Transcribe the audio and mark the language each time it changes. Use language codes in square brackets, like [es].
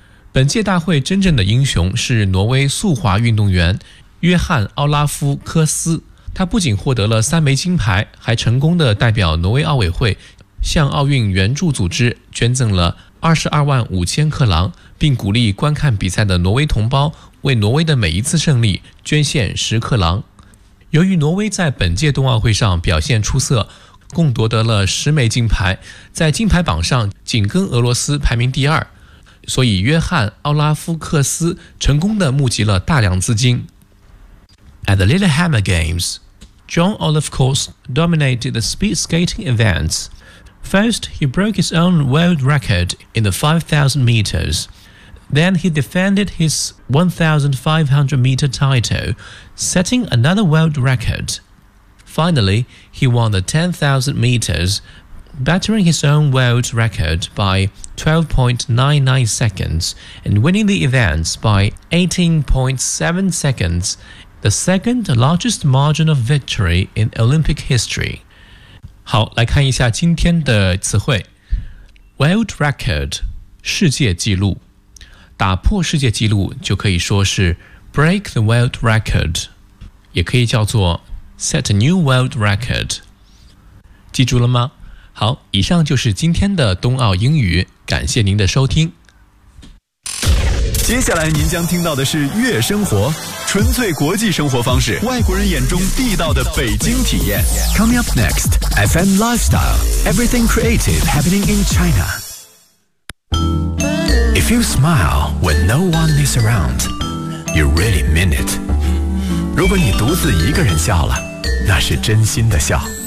[zh] 本届大会真正的英雄是挪威速滑运动员约翰·奥拉夫·科斯，他不仅获得了3枚金牌，还成功的代表挪威奥委会向奥运援助组织捐赠了22万5千克朗，并鼓励观看比赛的挪威同胞为挪威的每一次胜利捐献10克朗。由于挪威在本届冬奥会上表现出色，共夺得了10枚金牌，在金牌榜上紧跟俄罗斯排名第二，所以约翰·奥拉夫·克斯成功的募集了大量资金。 [en] At the Lillehammer Games, John Olaf Kors dominated the speed skating events. First, he broke his own world record in the 5,000 meters. Then he defended his 1,500-meter title, setting another world record. Finally, he won the 10,000 meters, bettering his own world record by 12.99 seconds and winning the events by 18.7 seconds. The second largest margin of victory in Olympic history. [zh] 好，来看一下今天的词汇。 [en] World record, [zh] 世界纪录。打破世界纪录就可以说是 [en] break the world record, [zh] 也可以叫做 [en] set a new world record. [zh] 记住了吗？好，以上就是今天的冬奥英语，感谢您的收听。接下来您将听到的是悦生活，纯粹国际生活方式，外国人眼中地道的北京体验。 [en] Coming up next, FM Lifestyle, Everything Creative Happening in China. If you smile when no one is around, you really mean it. [zh] 如果你独自一个人笑了，那是真心的笑。